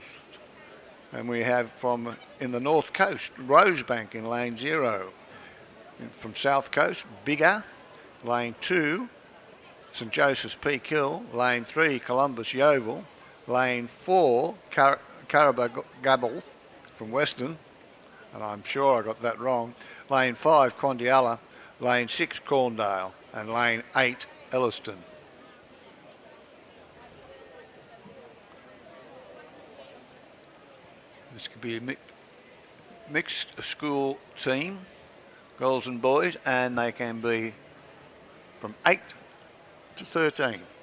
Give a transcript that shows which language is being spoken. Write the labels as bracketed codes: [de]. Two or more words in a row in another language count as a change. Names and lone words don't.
[en] And we have in the North Coast, Rosebank in lane 0. From South Coast, Bigger, lane 2, St Joseph's Peak Hill, lane 3, Columbus Yeovil, lane 4, Carabagabal from Western, and I'm sure I got that wrong, lane 5, Condialla, lane 6, Corndale, and lane 8, Elliston. This could be a mixed school team, girls and boys, and they can be from 8 to 13.